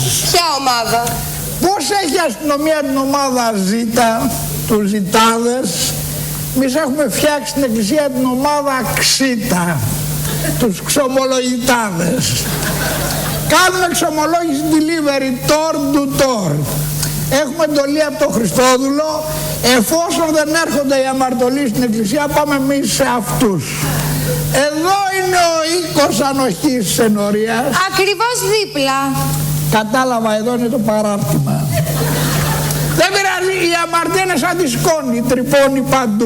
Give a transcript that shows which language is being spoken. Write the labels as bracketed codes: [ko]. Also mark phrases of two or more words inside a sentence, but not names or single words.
[el] Ποια ομάδα? Πώς έχει η αστυνομία την ομάδα Ζήτα, τους Ζητάδες, εμείς έχουμε φτιάξει στην Εκκλησία την ομάδα Ξήτα, τους Ξομολογητάδες. Κάνουμε εξομολόγηση delivery, [en] door to door. [el] Έχουμε εντολή από τον Χριστόδουλο, εφόσον δεν έρχονται οι αμαρτωλοί στην Εκκλησία, πάμε εμείς σε αυτούς. Εδώ είναι ο οίκος ανοχής της ενορίας. Ακριβώς δίπλα. Κατάλαβα, εδώ είναι το παράρτημα. Δεν πειράζει, η αμαρτία είναι σαν τη σκόνη, τρυπώνει παντού.